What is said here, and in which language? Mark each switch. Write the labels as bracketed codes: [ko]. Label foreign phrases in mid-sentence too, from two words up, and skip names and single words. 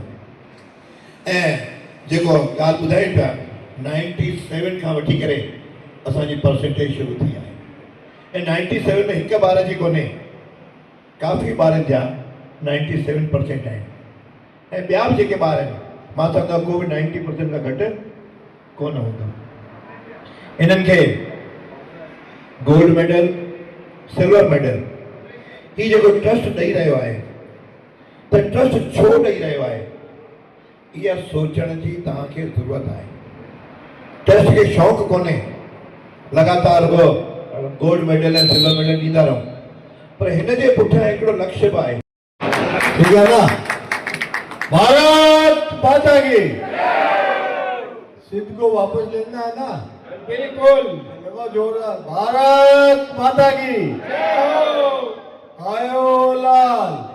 [sd] ऐं जेको ॻाल्हि ॿुधाई पिया 97 खां वठी करे असांजी परसेंटेज शुरू थी आहे ऐं 97 में हिकु ॿार जी कोन्हे, काफ़ी ॿारनि जा 97% आहिनि ऐं ॿिया बि जेके ॿार आहिनि मां चवंदो को बि 90% खां घटि कोन हूंदो। इन्हनि खे [en] gold medal, silver medal [sd] ही जेको ट्रस्ट ॾेई रहियो आहे, त ट्रस्ट छो ॾेई रहियो आहे, इहा सोचण जी तव्हांखे ज़रूरत आहे। ट्रस्ट खे शौक़ु कोन्हे लगातार वो [en] gold medal [sd] ऐं [en] silver medal [sd] ॾींदा रहूं, पर हिन जे पुठियां हिकिड़ो लक्ष्य बि आहे। [hi] ठीक है ना? भारत माता की सिद्ध को वापस लेना है ना? बिल्कुल जोरदार, भारत माता की आयो लाल,